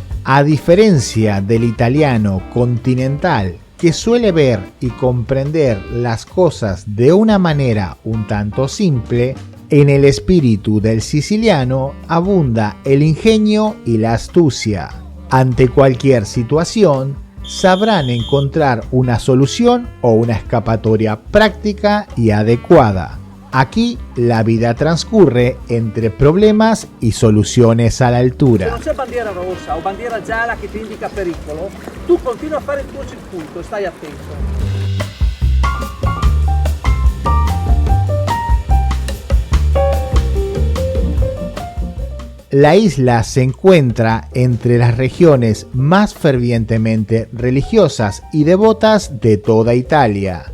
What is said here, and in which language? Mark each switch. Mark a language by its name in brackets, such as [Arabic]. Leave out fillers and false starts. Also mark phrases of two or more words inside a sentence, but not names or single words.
[Spanish] A diferencia del italiano continental, que suele ver y comprender las cosas de una manera un tanto simple, en el espíritu del siciliano abunda el ingenio y la astucia. Ante cualquier situación, sabrán encontrar una solución o una escapatoria práctica y adecuada. Aquí la vida transcurre entre problemas y soluciones a la altura. [Italian] Se non c'è bandiera rossa o bandiera gialla che ti indica pericolo, tu continua a fare il tuo circuito e stai attento. [Spanish] La isla se encuentra entre las regiones más fervientemente religiosas y devotas de toda Italia.